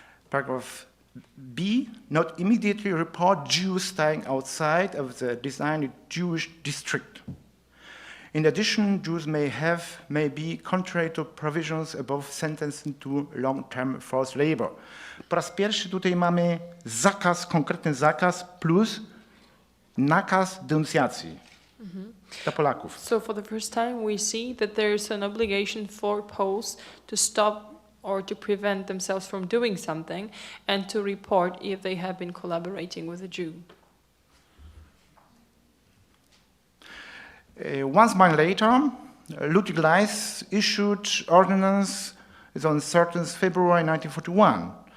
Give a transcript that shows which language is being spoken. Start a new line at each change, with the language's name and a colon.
English: Paragraph B, not immediately report Jews staying outside of the designated Jewish district. In addition, Jews may be contrary to provisions above sentencing to long-term forced labor.
Polish: Po raz pierwszy tutaj mamy zakaz, konkretny zakaz plus nakaz denuncjacji dla Polaków.
English: So for the first time we see that there is an obligation for Poles to stop or to prevent themselves from doing something and to report if they have been collaborating with a Jew. 1 month later, Ludwig Leist issued ordinance on 13th February 1941.